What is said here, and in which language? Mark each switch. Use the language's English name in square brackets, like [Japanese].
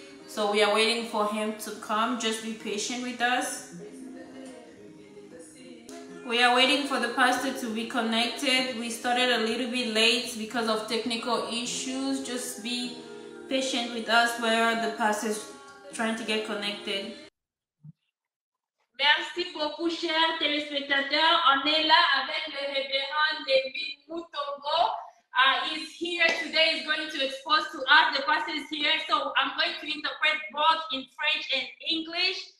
[English] So we are waiting for him to come. Just be patient with us. We are waiting for the pastor to be connected. We started a little bit late because of technical issues. Just be patient with us where the pastor is trying to get connected. [French] Merci beaucoup, chers téléspectateurs. On est là avec le révérend David Mutombo. [English] He's here today. He's going to expose to us. The pastor is here, so I'm going to interpret both in French and English.